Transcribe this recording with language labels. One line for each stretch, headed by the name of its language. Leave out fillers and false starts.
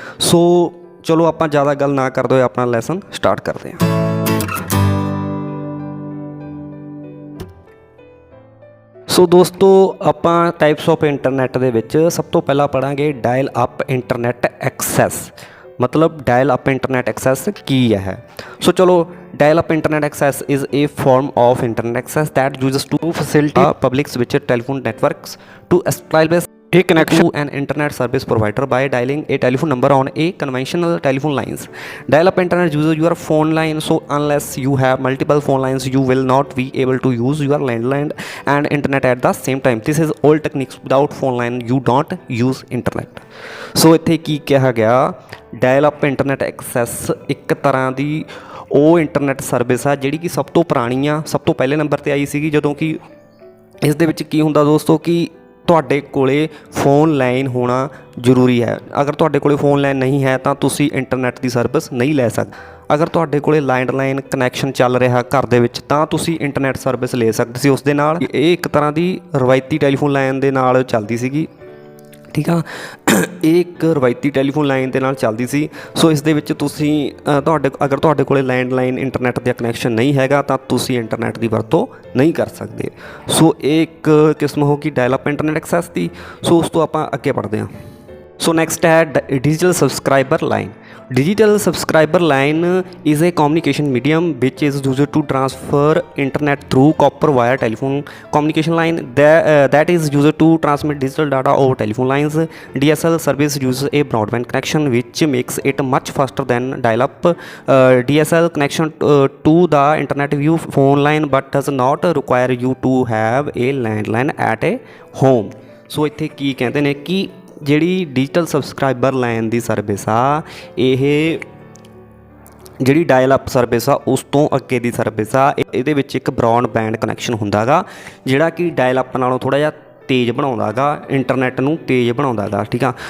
Punjabi: ਸੋ ਚਲੋ ਆਪਾਂ ਜ਼ਿਆਦਾ ਗੱਲ ਨਾ ਕਰਦੇ ਹੋਏ ਆਪਣਾ ਲੈਸਨ ਸਟਾਰਟ ਕਰਦੇ ਹਾਂ। ਸੋ ਦੋਸਤੋ ਆਪਾਂ ਟਾਈਪਸ ਆਫ ਇੰਟਰਨੈਟ ਦੇ ਵਿੱਚ ਸਭ ਤੋਂ ਪਹਿਲਾਂ ਪੜ੍ਹਾਂਗੇ ਡਾਇਲ ਅਪ ਇੰਟਰਨੈਟ ਐਕਸੈਸ। ਮਤਲਬ ਡਾਇਲ ਅਪ ਇੰਟਰਨੈਟ ਐਕਸੈਸ ਕੀ ਹੈ। ਸੋ ਚਲੋ
English: dial up internet access is a form of internet access that uses to facilitate public switched telephone networks to establish a connection to an internet service provider by dialing a telephone number on a conventional telephone lines. Dial up internet uses your phone line, so unless you have multiple phone lines you will not be able to use your landline and internet at the same time. This is all techniques. Without phone line you don't use internet.
Punjabi: So ਇੱਥੇ ਕੀ ਕਿਹਾ ਗਿਆ, dial up internet access ਇੱਕ ਤਰ੍ਹਾਂ ਦੀ ਉਹ internet service ਆ ਜਿਹੜੀ ਕਿ ਸਭ ਤੋਂ ਪੁਰਾਣੀ ਆ, ਸਭ ਤੋਂ ਪਹਿਲੇ ਨੰਬਰ 'ਤੇ ਆਈ ਸੀਗੀ। ਜਦੋਂ ਕਿ ਇਸ ਦੇ ਵਿੱਚ ਕੀ ਹੁੰਦਾ ਦੋਸਤੋ ਕਿ ਤੁਹਾਡੇ ਕੋਲੇ ਫ਼ੋਨ ਲਾਈਨ ਹੋਣਾ ਜ਼ਰੂਰੀ ਹੈ। ਅਗਰ ਤੁਹਾਡੇ ਕੋਲੇ ਫ਼ੋਨ ਲਾਈਨ ਨਹੀਂ ਹੈ ਤਾਂ ਤੁਸੀਂ ਇੰਟਰਨੈਟ ਦੀ ਸਰਵਿਸ ਨਹੀਂ ਲੈ ਸਕਦੇ। ਅਗਰ ਤੁਹਾਡੇ ਕੋਲੇ ਲੈਂਡਲਾਈਨ ਕਨੈਕਸ਼ਨ ਚੱਲ ਰਿਹਾ ਘਰ ਦੇ ਵਿੱਚ ਤਾਂ ਤੁਸੀਂ ਇੰਟਰਨੈਟ ਸਰਵਿਸ ਲੈ ਸਕਦੇ ਸੀ ਉਸ ਦੇ ਨਾਲ। ਇਹ ਇੱਕ ਤਰ੍ਹਾਂ ਦੀ ਰਵਾਇਤੀ ਟੈਲੀਫੋਨ ਲਾਈਨ ਦੇ ਨਾਲ ਚੱਲਦੀ ਸੀਗੀ, ਠੀਕ ਆ। ਇਹ ਇੱਕ ਰਵਾਇਤੀ ਟੈਲੀਫੋਨ ਲਾਈਨ ਦੇ ਨਾਲ ਚੱਲਦੀ ਸੀ। ਸੋ ਇਸ ਦੇ ਵਿੱਚ ਤੁਸੀਂ ਅਗਰ ਤੁਹਾਡੇ ਕੋਲ ਲੈਂਡਲਾਈਨ ਇੰਟਰਨੈਟ ਦਾ ਕਨੈਕਸ਼ਨ ਨਹੀਂ ਹੈਗਾ ਤਾਂ ਤੁਸੀਂ ਇੰਟਰਨੈਟ ਦੀ ਵਰਤੋਂ ਨਹੀਂ ਕਰ ਸਕਦੇ। ਸੋ ਇਹ ਇੱਕ ਕਿਸਮ ਹੋ ਗਈ ਡਾਇਲ ਅਪ ਇੰਟਰਨੈਟ ਐਕਸੈਸ ਦੀ। ਸੋ ਉਸ ਤੋਂ ਆਪਾਂ ਅੱਗੇ ਪੜ੍ਹਦੇ ਹਾਂ। ਸੋ ਨੈਕਸਟ ਹੈ digital subscriber line.
English: Digital subscriber line is a communication medium which is used to transfer internet through copper wire telephone communication line that is used to transmit digital data over telephone lines. DSL service uses a broadband connection which makes it much faster than dial-up DSL connection to the internet view phone line but does not require you to have a landline at a home.
Punjabi: So ਇੱਥੇ ਕੀ ਕਹਿੰਦੇ ਨੇ ਕਿ ਜਿਹੜੀ digital subscriber line ਦੀ service ਆ, ਇਹ ਜਿਹੜੀ dial up service ਆ ਉਸ ਤੋਂ ਅੱਗੇ ਦੀ ਸਰਵਿਸ ਆ। ਇਹਦੇ ਵਿੱਚ ਇੱਕ ਬ੍ਰੌਡਬੈਂਡ ਕਨੈਕਸ਼ਨ ਹੁੰਦਾ ਗਾ ਜਿਹੜਾ ਕਿ ਡਾਇਲ ਅਪ ਨਾਲੋਂ ਥੋੜ੍ਹਾ ਜਿਹਾ ਤੇਜ਼ ਬਣਾਉਂਦਾ ਗਾ, ਇੰਟਰਨੈਟ ਨੂੰ ਤੇਜ਼ ਬਣਾਉਂਦਾ ਗਾ, ਠੀਕ ਆ।